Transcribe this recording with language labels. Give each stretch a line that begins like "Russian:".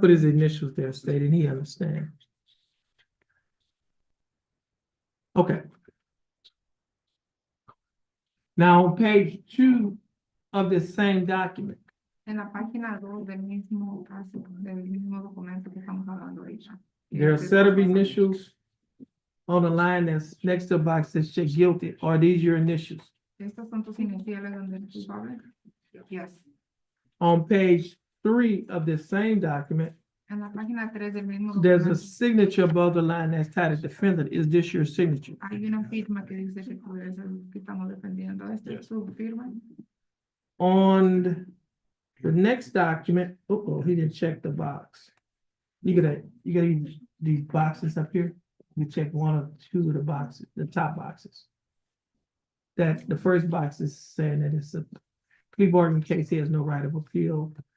English: put his initials there stating he understands. Okay. Now, on page 2 of this same document,
Spanish: En la página 2 del mismo caso, del mismo documento que estamos hablando ahorita.
English: there are a set of initials on the line that's next to a box that says guilty. Are these your initials?
Spanish: ¿Estos son tus iniciales donde eres culpable?
English: Yes. On page 3 of this same document,
Spanish: En la página 3 del mismo
English: there's a
Spanish: documento
English: signature above the line that's titled defendant. Is this your signature?
Spanish: hay una firma que dice que tú eres el que estamos defendiendo. ¿Esta es tu firma?
English: On the next document, he didn't check the box. You gotta these boxes up here. You check one or two of the boxes, the top boxes. That the first box is saying that it's a plea bargain case, he has no right of appeal.